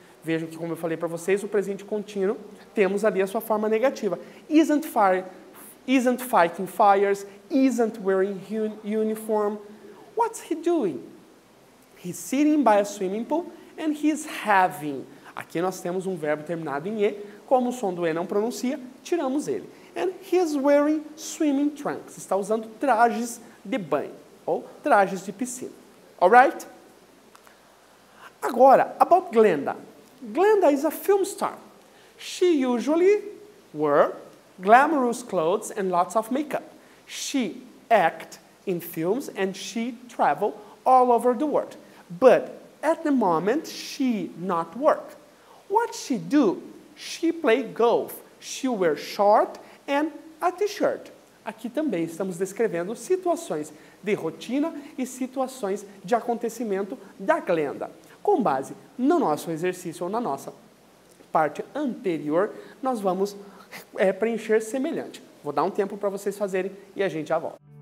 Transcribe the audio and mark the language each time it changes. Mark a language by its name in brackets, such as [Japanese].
[Portuguese] Vejam que, como eu falei para vocês, o presente contínuo, temos ali a sua forma negativa. [English] Isn't fighting fires, isn't wearing uniform. What's he doing? He's sitting by a swimming pool and he's having. [Portuguese] Aqui nós temos um verbo terminado em E, como o som do E não pronuncia, tiramos ele. [English] And he's wearing swimming trunks. [Portuguese] Está usando trajes de banho, ou trajes de piscina. [English] Alright? [Portuguese] Agora, [English] about Glenda. Glenda is a film star. She usually wears glamorous clothes and lots of makeup. She acts in films and she travels all over the world. But at the moment, she not work. What she do? She play golf. She wears short and a t-shirt. [Portuguese] Aqui também estamos descrevendo situações de rotina e situações de acontecimento da Glenda. Com base no nosso exercício ou na nossa parte anterior, nós vamos preencher semelhante. Vou dar um tempo para vocês fazerem e a gente já volta.